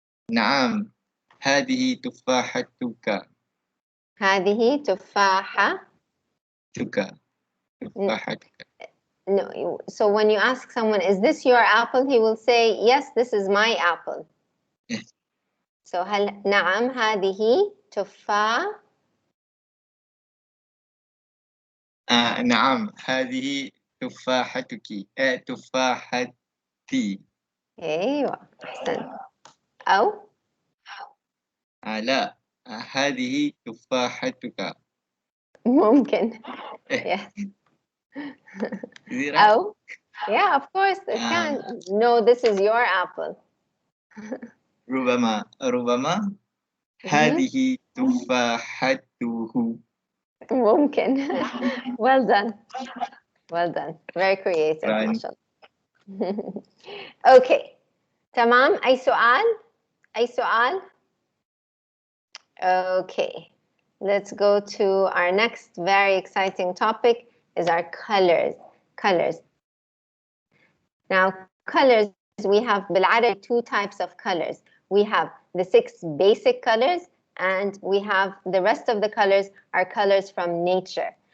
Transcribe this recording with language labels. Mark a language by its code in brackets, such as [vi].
[ar] نعم هذه تفاحتك. هذه تفاحة. تفاحتك. [en] No, so when you ask someone, is this your apple? He will say, yes, this is my apple. [ar] So هل نعم هذه تفاح. نعم هذه تفاحتك. تفاحتي. أيوة أحسنت. أو لا هذه تفاحتك. ممكن. Yes. [en] أو yeah, of course it can. No, this is your apple. [ar] ربما هذه تفاحته. [en] ممكن. Well done. Well done. Very creative [ar] ما شاء الله. [en] Okay. تمام. [ar] أي سؤال؟ أي سؤال؟ [en] Okay. Let's go to our next very exciting topic is our colors. Colors. Now, colors, we have بالعربي 2 types of colors. We have the 6 basic colors, and we have the rest of the colors are colors from nature.